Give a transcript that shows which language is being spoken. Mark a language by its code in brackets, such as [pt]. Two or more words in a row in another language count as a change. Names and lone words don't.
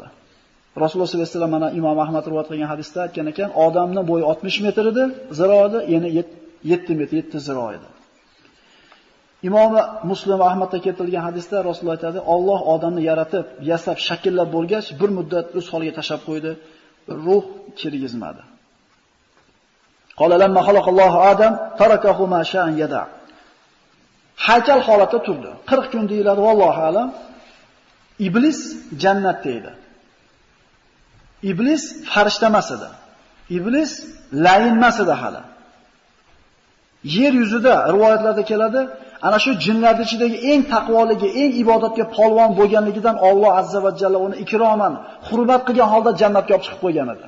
[uz] Rasululloh [ar] صلى الله عليه وسلم [uz] mana Imom Ahmad rivoyat qilgan hadisda aytgan ekan, odamning bo'yi 60 metr edi, ziroida yana 7 metr, 7 ziro edi. Imom Muslim Ahmadda keltirilgan hadisda Rasululloh aytadi, Alloh odamni yaratib, yasab, shakllab bo'lgach, bir muddat o'z holiga tashab qo'ydi, ruh kirgizmadi. [ar] قال لما خلق الله آدم تركه ما شاء يدع. [uz] Haykal holatda turdi. 40 kun deyiladi, [ar] والله أعلم. [uz] Iblis jannatda edi. Iblis farishta emas edi. Iblis layin emas edi hali. Yer yuzida rivoyatlarda keladi, ana shu jinlarning ichidagi eng taqvoligi, eng ibodatga polvon bo'lganligidan Alloh [ar] عز وجل [uz] uni ikroman, hurmat qilgan holda jannatga olib chiqib qo'ygan edi.